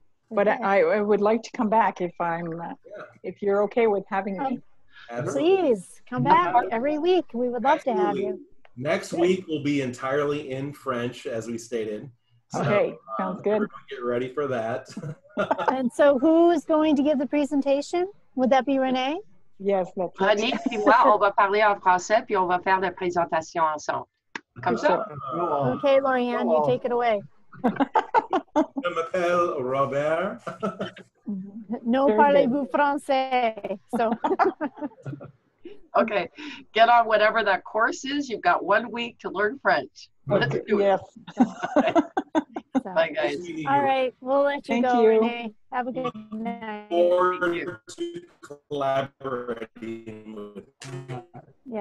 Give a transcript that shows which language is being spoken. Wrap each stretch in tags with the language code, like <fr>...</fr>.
<en>But I would like to come back if you're okay with having me. Please come back every week. We would love to have you. Next week will be entirely in French, as we stated. So, okay, sounds good. Get ready for that. And so who is going to give the presentation? Would that be Renee? Yes, that's</en> <fr>Renée puis moi, on va parler en français, puis on va faire la présentation ensemble. Comme ça?</fr> <en>Okay, Lorianne, you take it away.</en> <fr>Je m'appelle Robert. No parlez-vous français.</fr> <en>So. Okay, get on whatever that course is. You've got 1 week to learn French. Let's do it. Yes. Bye, guys. All right, we'll let you go, Renee. Have a good night. Forward to collaborating with you.</en>